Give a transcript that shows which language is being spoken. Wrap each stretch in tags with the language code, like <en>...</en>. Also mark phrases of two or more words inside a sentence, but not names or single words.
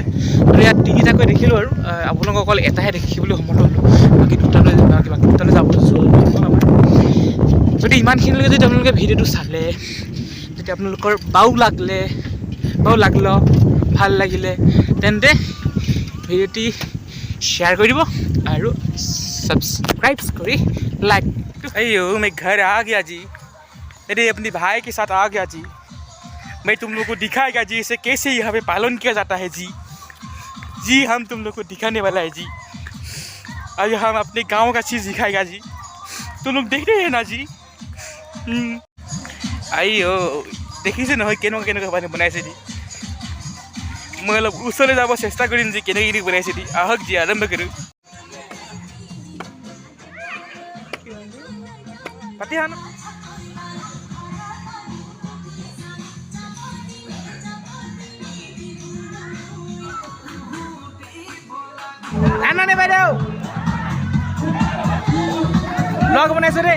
<as>আৰু ইয়াত তিনিটাকৈ দেখিলোঁ আৰু আপোনালোকক অকল এটাহে দেখিবলৈ সমৰ্থ হ'লোঁ। বাকী দুটালৈ যাবলৈ আমাৰ। যদি ইমানখিনিলৈকে যদি আপোনালোকে ভিডিঅ'টো চালে, যদি আপোনালোকৰ বাও লাগল ভাল লাগিলে, তেন্তে ভিডিঅ'টি শ্বেয়াৰ কৰি দিব আৰু</as> <hi>सब्सक्राइब करी लाइक। अयो मैं घर आ गया जी, मेरे अपने भाई के साथ आ गया जी। मैं तुम लोग को दिखाएगा जी इसे कैसे यहाँ पे पालन किया जाता है जी। हम तुम लोग को दिखाने वाला है जी। और हम अपने गाँव का चीज़ दिखाएगा जी, तुम लोग देख रहे हैं ना जी।</hi> <as>अयो देखिसे নহয় কেনেকৈ বনাইছে দি। মই অলপ ওচৰলৈ যাব চেষ্টা কৰিম যে কেনেকৈ বনাইছে দি। আহক যি আৰম্ভ কৰোঁ। পাতি আনো আনানে বাইদেউ, ব্লগ বনাইছে দেই।</as>